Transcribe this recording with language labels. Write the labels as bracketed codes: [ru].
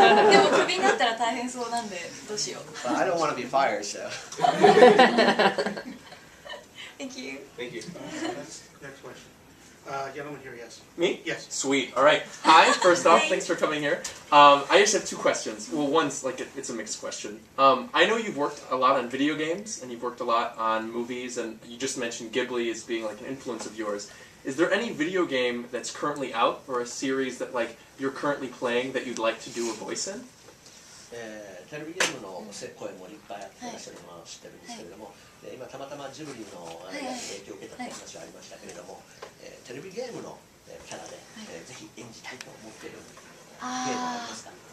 [ja] でもクビになったら大変そうなんでどうしよう。 [en] But I don't want to be fired, so. Thank you. Thank you. Next question. Gentleman here, yes. Me? Yes. Sweet. All right. Hi. First off, Thanks. thanks for coming here. I just have two questions. Well, one's like it's a mixed question. I know you've worked a lot on video games and you've worked a lot on movies, and you just mentioned Ghibli as being like an influence of yours. Is there any video game that's currently out or a series that like you're currently playing that you'd like to do a voice in? [ja] テレビゲームの声もいっぱいやってらっしゃるのは知ってるんですけれども、今たまたまジブリの影響を受けたという話がありましたけれども、テレビゲームのキャラでぜひ演じたいと思っているゲームはありますか？